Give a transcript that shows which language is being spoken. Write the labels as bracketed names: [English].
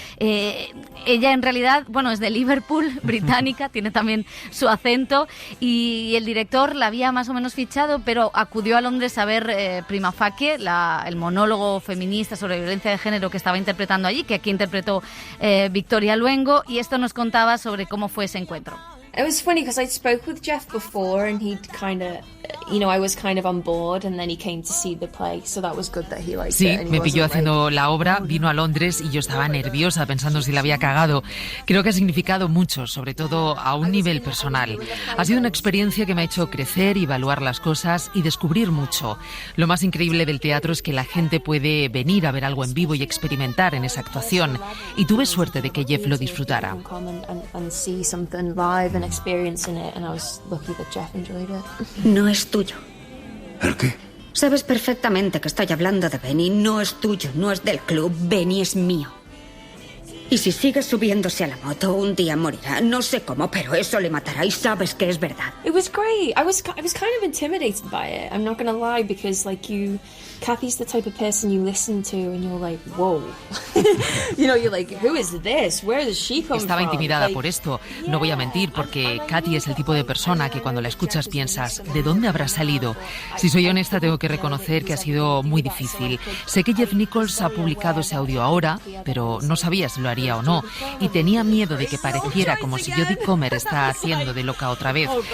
[Spanish] Ella en realidad, bueno, es de Liverpool, británica, tiene también su acento, y el director la había más o menos fichado, pero acudió a Londres a ver Prima Facie, el monólogo feminista sobre violencia de género que estaba interpretando allí, que aquí interpretó Victoria Luengo, y esto nos contaba sobre cómo fue ese encuentro. [English] It was funny because I'd spoke with Jeff before and he'd kind of, I was kind of on board and then he came to see the play, so that was good that he liked it. [Spanish] Sí, me pilló haciendo la obra, vino a Londres y yo estaba nerviosa pensando si la había cagado. Creo que ha significado mucho, sobre todo a un nivel personal. Ha sido una experiencia que me ha hecho crecer y evaluar las cosas y descubrir mucho. Lo más increíble del teatro es que la gente puede venir a ver algo en vivo y experimentar en esa actuación. Y tuve suerte de que Jeff lo disfrutara. No es tuyo. ¿El qué? Sabes perfectamente que estoy hablando de Benny. No es tuyo, no es del club. Benny es mío. Y si sigues subiéndose a la moto, un día morirá. No sé cómo, pero eso le matará y sabes que es verdad. [English] It was great. I was kind of intimidated by it. I'm not gonna lie, because Kathy's the type of person you listen to and you're like, whoa. You're like, who is this? Where does she come [Spanish] Estaba [English] from? [Spanish] intimidada por esto, no voy a mentir, porque Kathy es el tipo de persona que cuando la escuchas piensas, ¿de dónde habrá salido? Si soy honesta, tengo que reconocer que ha sido muy difícil. Sé que Jeff Nichols ha publicado ese audio ahora, pero no sabía si lo haría o no, y tenía miedo de que pareciera como si Jodie Comer está haciendo de loca otra vez.